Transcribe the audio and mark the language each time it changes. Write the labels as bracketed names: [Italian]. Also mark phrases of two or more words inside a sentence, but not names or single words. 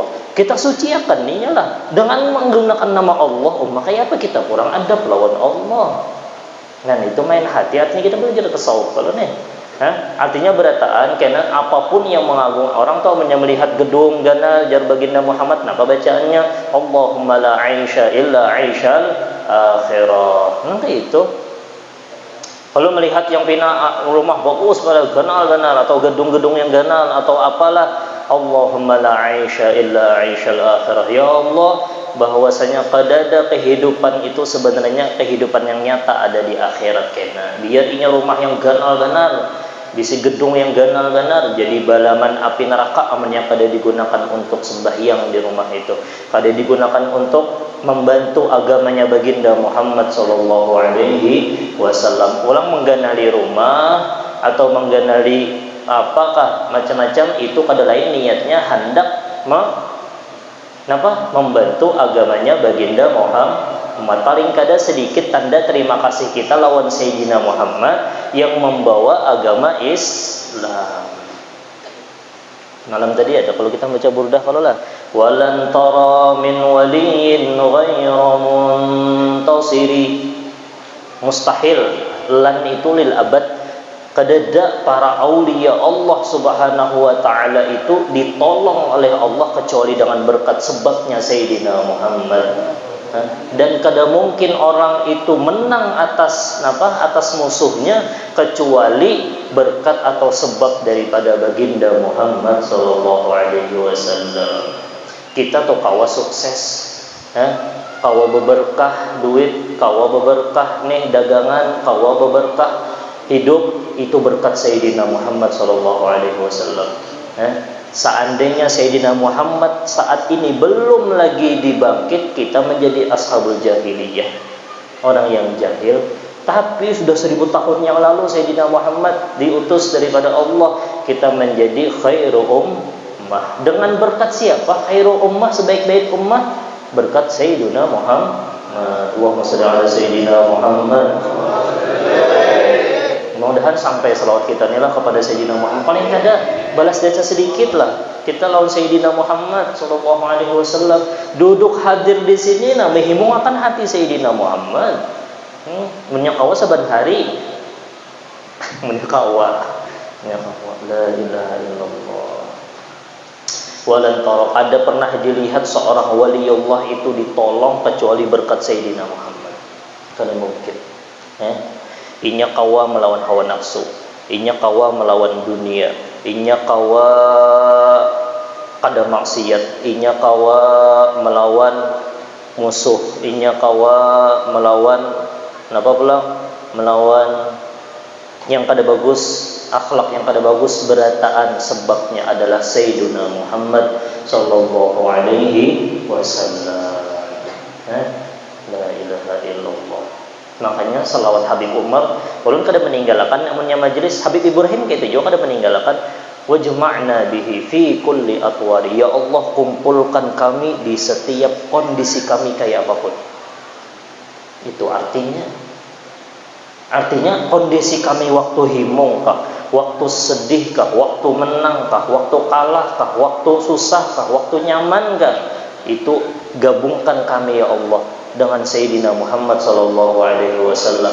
[Banjar] Kita suciakan ninya lah dengan menggunakan nama Allah. Makanya apa kita kurang adab lawan Allah. Nah, itu main hati, artinya kita belajar tasawuf kalau nih. Artinya berataan karena apapun yang mengagung orang tahu melihat gedung ganal jar baginda Muhammad, apa bacaannya [Arabic] اللهم لا عيش إلا عيش الآخرة. [Banjar] Nanti itu kalau melihat yang pina rumah bagus pada ganal atau gedung-gedung yang ganal atau apalah, [Arabic] اللهم لا عيش إلا عيش الآخرة. يا الله, [Banjar] bahwasanya kadada kehidupan itu sebenarnya kehidupan yang nyata ada di akhirat kena. Biar inya rumah yang ganal bisi gedung yang ganal jadi balaman api neraka, amannya kada digunakan untuk sembahyang di rumah itu, kada digunakan untuk membantu agamanya baginda Muhammad [Arabic] صلى الله عليه وسلم. [Banjar] Ulang mengganali rumah atau mengganali apakah macam-macam itu kada lain niatnya hendak membantu agamanya baginda Muhammad. Paling kada sedikit tanda terima kasih kita lawan Sayyidina Muhammad yang membawa agama Islam. Malam tadi ada kalau kita baca burdah kalau lah [Arabic] ولن ترى من ولي غير منتصر, [Banjar] mustahil lan itu [Arabic] للأبد [Banjar] kadada para aulia Allah [Arabic] سبحانه وتعالى [Banjar] itu ditolong oleh Allah kecuali dengan berkat sebabnya Sayyidina Muhammad. Dan kada mungkin orang itu menang atas musuhnya kecuali berkat atau sebab daripada baginda Muhammad [Arabic] صلى الله عليه وسلم. [Banjar] Kita tuh kawa sukses, kawa beberkah duit, kawa beberkah nih dagangan, kawa beberkah hidup, itu berkat Sayyidina Muhammad [Arabic] صلى الله عليه وسلم. [Banjar] Seandainya Sayyidina Muhammad saat ini belum lagi dibangkit, kita menjadi [Arabic] أصحاب الجاهلية, [Banjar] orang yang jahil. Tapi sudah 1000 tahun yang lalu Sayyidina Muhammad diutus daripada Allah, kita menjadi [Arabic] خير أمة. [Banjar] Dengan berkat siapa? [Arabic] خير أمة, [Banjar] sebaik-baik ummah, berkat Sayyidina Muhammad. [Arabic] اللهم صل على سيدنا محمد. [Banjar] Mudah-mudahan sampai selawat kita inilah kepada Sayyidina Muhammad. Paling kada balas jasa sedikit lah kita lawan Sayyidina Muhammad [Arabic] صلى الله عليه وسلم. [Banjar] Duduk hadir di sini nah mehimung akan hati Sayyidina Muhammad. Menyakawa saban hari. menyakawa [Arabic] لا إله إلا الله. ولن ترى, [Banjar] ada pernah dilihat seorang waliullah itu ditolong kecuali berkat Sayyidina Muhammad. Kada mungkin. Inya kawa melawan hawa nafsu, inya kawa melawan dunia, inya kawa kada maksiat, inya kawa melawan musuh, inya kawa melawan melawan yang kada bagus, akhlak yang kada bagus, berataan sebabnya adalah Sayyidina Muhammad [Arabic] صلى الله عليه وسلم. لا إله إلا الله. [Banjar] Makanya salawat Habib Umar ulun kada meninggalkan namunnya majelis Habib Ibrahim gitu juga kada meninggalkan [Arabic] واجمعنا به في كل أطوار. يا الله, [Banjar] kumpulkan kami di setiap kondisi kami kayak apapun. Itu artinya kondisi kami waktu himung kah, waktu sedih kah, waktu menang kah, waktu kalah kah, waktu susah kah, waktu nyaman kah, itu gabungkan kami [Arabic] يا الله [Banjar] dengan Sayyidina Muhammad [Arabic] صلى الله عليه وسلم.